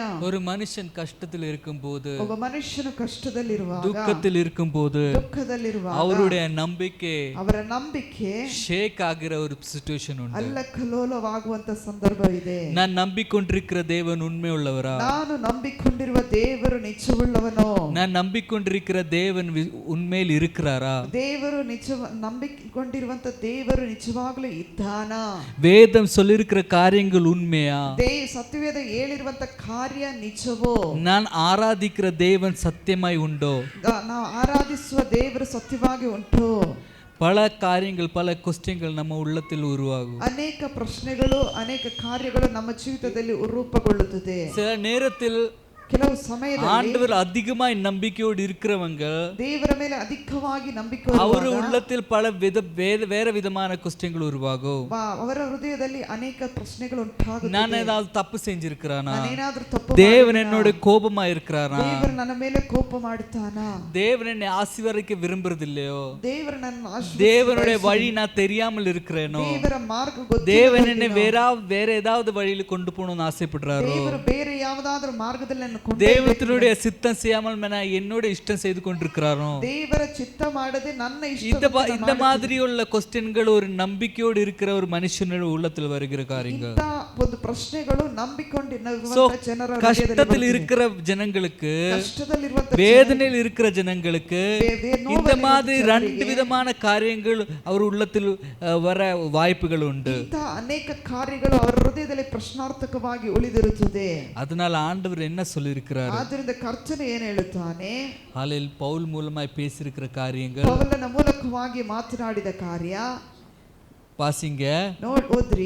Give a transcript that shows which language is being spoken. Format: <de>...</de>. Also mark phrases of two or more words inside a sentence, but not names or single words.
<ta>ஒரு மனுஷன் கஷ்டத்தில் இருக்கும்போது,</ta> <kn>ಒಬ್ಬ ಮನುಷ್ಯನು ಕಷ್ಟದಲ್ಲಿರುವಾಗ,</kn> <ta>துக்கத்தில் இருக்கும்போது,</ta> <kn>ದುಃಖದಲ್ಲಿರುವಾಗ</kn> <ta>அவருடைய நம்பிக்கை</ta> <kn>ಅವರ ನಂಬಿಕೆ</kn> <ta>ஷேக் ஆகிற ஒரு சிச்சுவேஷன் உண்டு.</ta> <kn>ಅಲ್ಲಕಲ್ಲೋಲವಾಗುವಂತ ಸಂದರ್ಭವಿದೆ.</kn> <ta>நான் நம்பிக்கொண்டிருக்கிற தேவன் உண்மை உள்ளவரா?</ta> <kn>ನಾನು ನಂಬಿಕೊಂಡಿರುವ ದೇವರು ನಿಜವುಳ್ಳವನೋ?</kn> <ta>நான் நம்பிக்கொண்டிருக்கிற தேவன் உண்மையில் இருக்கிறாரா?</ta> <kn>ದೇವರು ನಂಬಿಕೊಂಡಿರುವಂತ ದೇವರು ನಿಜವಾಗ್ಲೂ ಇದ್ದಾನಾ?</kn> <ta>வேதம் சொல்லியிருக்கிற காரியங்கள் உண்மையா?</ta> <kn>ಸತ್ಯವೇದ ಹೇಳಿರುವಂತ ಕಾರ್ಯ ನಿಜವೋ?</kn> <ta>நான் ஆராதிக்கிற தேவன் சத்தியமாய் உண்டோ?</ta> <kn>ನಾವು ಆರಾಧಿಸುವ ದೇವರು ಸತ್ಯವಾಗಿ ಉಂಟು?</kn> <ta>பல காரியங்கள், பல கொஸ்டின்கள் நம்ம உள்ளத்தில் உருவாகும்.</ta> <kn>ಅನೇಕ ಪ್ರಶ್ನೆಗಳು, ಅನೇಕ ಕಾರ್ಯಗಳು ನಮ್ಮ ಜೀವಿತದಲ್ಲಿ ರೂಪುಗೊಳ್ಳುತ್ತದೆ.</kn> <ta>சில நேரத்தில்</ta> <kn>ಕೆಲವು ಸಮಯದಲ್ಲಿ</kn> <ta>ஆண்டவர் அதிகமாய் நம்பிக்கையோடு இருக்கிறவங்க,</ta> <kn>ದೇವರ ಮೇಲೆ ಅಧಿಕವಾಗಿ ನಂಬಿಕೆ</kn> <ta>அவர் உள்ளத்தில் பல வேற விதமான கொஸ்டின்கள் உருவாகும்.</ta> <kn>ಅವರ ಹೃದಯದಲ್ಲಿ ಅನೇಕ ಪ್ರಶ್ನೆಗಳು ಉಂಟಾಗುತ್ತವೆ.</kn> <ta>நான் ஏதாவது தப்பு செஞ்சிருக்கிறானா?</ta> <kn>ನಾನೇನಾದ್ರೂ ತಪ್ಪು</kn> <ta>தேவன் என்னோட கோபமா இருக்கிறாரா?</ta> <kn>ದೇವರು ನನ್ನ ಮೇಲೆ ಕೋಪ ಮಾಡುತ್ತಾನಾ?</kn> <ta>தேவன் என்னை ஆசீர்வதிக்க விரும்புறதில்லையோ?</ta> <kn>ದೇವರು ನನ್ನ</kn> <ta>தேவனுடைய வழி நான் தெரியாமல் இருக்கிறேனோ?</ta> <kn>ದೇವರ ಮಾರ್ಗ ಗೊತ್ತಿಲ್ಲ.</kn> <ta>தேவன் என்னை வேற ஏதாவது வழியில கொண்டு போகணும்னு ஆசைப்படுறாரோ?</ta> <kn>ದೇವರು ಬೇರೆ ಯಾವುದಾದರೂ ಮಾರ್ಗದಲ್ಲಿ</kn> <ta>தேவனுடைய சித்தம் செய்யாமல் என்னோட இஷ்டம் செய்து கொண்டிருக்கிறாரோ?</ta> <kn>ದೇವರ ಚಿತ್ತ ಮಾಡದೆ ನನ್ನ ಇಷ್ಟ.</kn> <ta>இந்த மாதிரி உள்ள கொஸ்டின்கள் ஒரு நம்பிக்கையோடு இருக்கிற ஒரு மனுஷனோட உள்ளத்தில் வருகிற காரியங்கள்.</ta> <kn>ಒಂದು ಪ್ರಶ್ನೆಗಳು ನಂಬಿಕೊಂಡಿರುವ ಜನರ</kn> <ta>கஷ்டத்தில் இருக்கிற ஜனங்களுக்கு,</ta> <kn>ಕಷ್ಟದಲ್ಲಿರುವ</kn> <ta>வேதனையில் இருக்கிற ஜனங்களுக்கு இந்த மாதிரி ரெண்டு விதமான காரியங்கள் அவர் உள்ளத்தில் வர வாய்ப்புகள் உண்டு.</ta> <kn>ಅನೇಕ ಕಾರ್ಯಗಳು ಅವರ ಹೃದಯದಲ್ಲಿ ಪ್ರಶ್ನಾರ್ಥಕವಾಗಿ ಉಳಿದಿರುತ್ತದೆ.</kn> <ta>அதனால ஆண்டவர் என்ன சொல்லியிருக்கிறார்?</ta> <kn>ಆದ್ದರಿಂದ ಕರ್ತನು ಏನು ಹೇಳುತ್ತಾನೆ?</kn> <ta>ஹல்லேலூயா. பவுல் மூலமாய் பேசியிருக்கிற காரியங்கள்,</ta> <kn>ಪೌಲನ ಮೂಲಕವಾಗಿ ಮಾತನಾಡಿದ ಕಾರ್ಯ</kn> <ta>வாசிங்க.</ta> <kn>ಓದ್ರಿ.</kn>